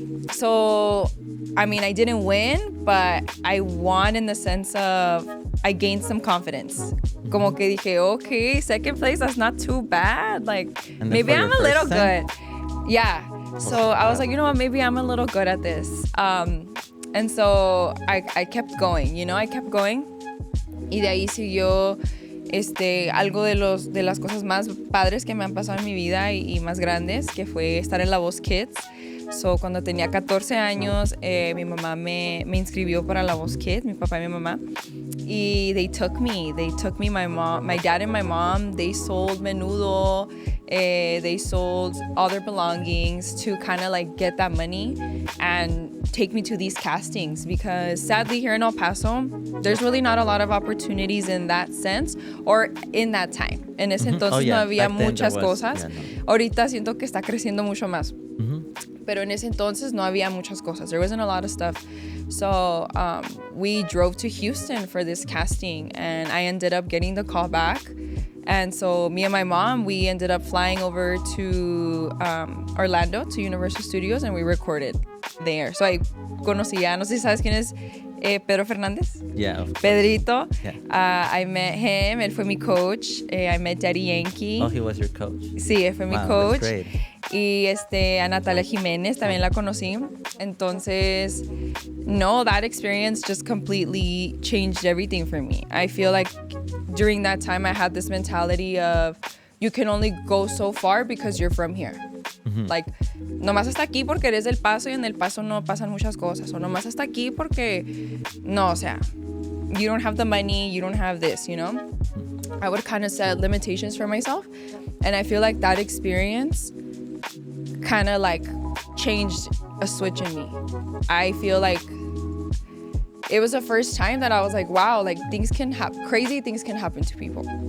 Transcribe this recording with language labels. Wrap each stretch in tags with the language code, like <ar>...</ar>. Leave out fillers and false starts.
<en>So, I mean, I didn't win, but I won in the sense of I gained some confidence.</en> <es>Como que dije,</es> <en>okay, second place, that's not too bad. Like, maybe I'm a little good. Yeah. So I was like, you know what, maybe I'm a little good at this. And so I kept going, I kept going.</en> <es>Y de ahí siguió algo de las cosas más padres que me han pasado en mi vida y más grandes, que fue estar en La Voz Kids. So, cuando tenía 14 años, mi mamá me inscribió para La Voz Kids, mi papá y mi mamá.</es> <en>Y they took me, my dad and my mom, they sold menudo, they sold all their belongings to kind of like get that money and take me to these castings, because sadly here in El Paso, there's really not a lot of opportunities in that sense, or in that time.</en> <es>En ese entonces no había muchas cosas. Ahorita siento que está creciendo mucho más. Pero en ese entonces no había muchas cosas.</es> <en>There wasn't a lot of stuff. So we drove to Houston for this casting, and I ended up getting the call back. And so me and my mom, we ended up flying over to Orlando, to Universal Studios, and we recorded there.</en> <es>So I conocía, no sé si sabes quién es Pedro Fernández.</es> <en>Yeah, of course. Pedrito. Yeah. I met him.</en> <es>Él fue mi coach.</es> <en>I met Daddy Yankee. Oh, he was your coach.</en> <es>Sí, él fue mi coach.</es> <en>That's great.</en> <es>Y a Natalia Jiménez también la conocí. Entonces, no,</es> <en>that experience just completely changed everything for me. I feel like during that time I had this mentality of you can only go so far because you're from here.</en> <es>Like, nomás hasta aquí porque eres del Paso y en el Paso no pasan muchas cosas. O nomás hasta aquí porque, no, o sea,</es> <en>you don't have the money, you don't have this, you know? I would kind of set limitations for myself. And I feel like that experience kind of like changed a switch in me. I feel like it was the first time that I was like, wow, like things can happen, crazy things can happen to people.</en>